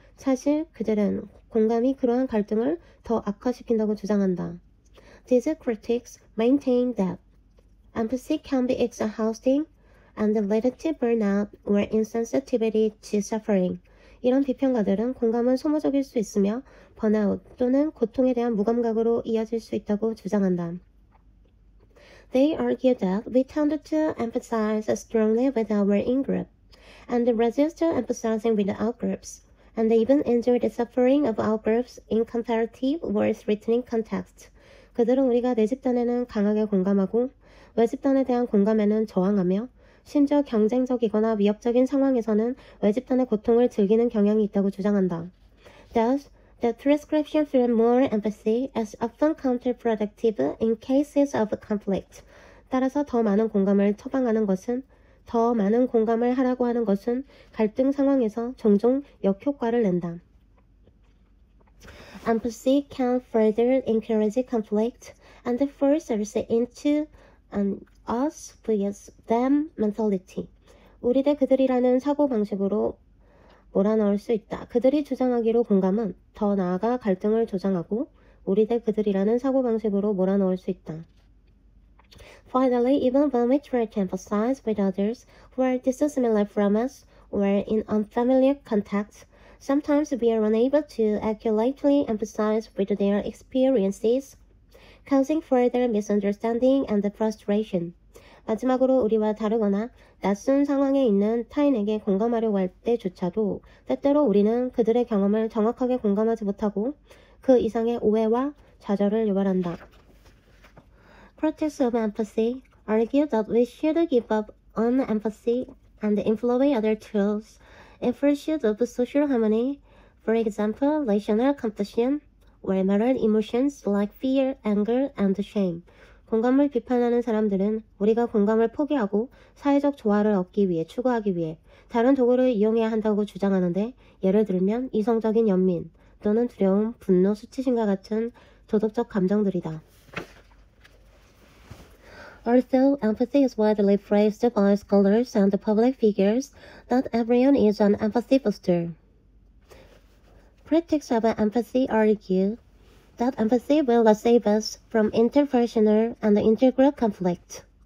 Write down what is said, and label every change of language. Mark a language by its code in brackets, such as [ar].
[ko] 사실 그들은 공감이 그러한 갈등을 더 악화시킨다고 주장한다. [en] These critics maintain that empathy can be exhausting and lead to burnout or insensitivity to suffering. [ko] 이런 비평가들은 공감은 소모적일 수 있으며 번아웃 또는 고통에 대한 무감각으로 이어질 수 있다고 주장한다. [en] They argue that we tend to empathize strongly with our in-group and resist empathizing with out-groups, and even enjoy the suffering of out-groups in comparative or threatening contexts. [ko] 그들은 우리가 내 집단에는 강하게 공감하고 외 집단에 대한 공감에는 저항하며 심지어 경쟁적이거나 위협적인 상황에서는 외 집단의 고통을 즐기는 경향이 있다고 주장한다. [en] Thus, the prescription for more empathy is often counterproductive in cases of conflict. [ko] 따라서 더 많은 공감을 처방하는 것은 더 많은 공감을 하라고 하는 것은 갈등 상황에서 종종 역효과를 낸다. [en] Empathy can further encourage conflict and force us into an us vs them mentality. [ko] 우리 대 그들이라는 사고방식으로 몰아넣을 수 있다. 그들이 주장하기로 공감은 더 나아가 갈등을 조장하고 우리 대 그들이라는 사고방식으로 몰아넣을 수 있다. [en] Finally, even when we try to empathize with others who are dissimilar from us or in unfamiliar contexts, sometimes we are unable to accurately empathize with their experiences, causing further misunderstanding and frustration. [ko] 마지막으로 우리와 다르거나 낯선 상황에 있는 타인에게 공감하려고 할 때조차도 때때로 우리는 그들의 경험을 정확하게 공감하지 못하고 그 이상의 오해와 좌절을 유발한다. [en] Critics of empathy argue that we should give up on empathy and employ other tools in pursuit of social harmony, for example, relational compassion or moral emotions like fear, anger, and shame. [ko] 공감을 비판하는 사람들은 우리가 공감을 포기하고 사회적 조화를 얻기 위해 추구하기 위해 다른 도구를 이용해야 한다고 주장하는데, 예를 들면 이성적인 연민 또는 두려움, 분노, 수치심과 같은 도덕적 감정들이다. [en] Although empathy is widely praised by scholars and public figures, not everyone is an empathy booster. Critics of empathy argue that empathy will save us from interpersonal and intergroup conflict.